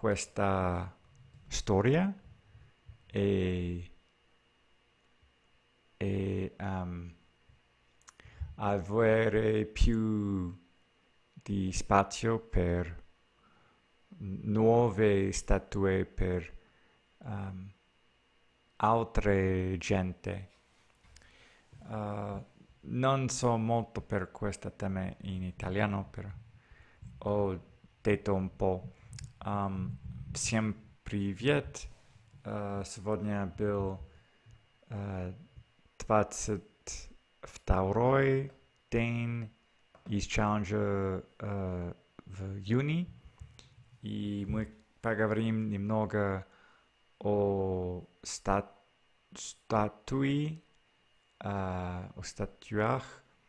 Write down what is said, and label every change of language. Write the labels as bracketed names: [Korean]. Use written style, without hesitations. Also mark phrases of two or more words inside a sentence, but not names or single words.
[Italian] questa storia e e avere più di spazio per nuove statue per altre gente. Non so molto per questa tema in italiano, però ho detto un по. [Russian] Всем привет! Сегодня был 22-й день из челленджа в июне, и мы поговорим немного о о статуях,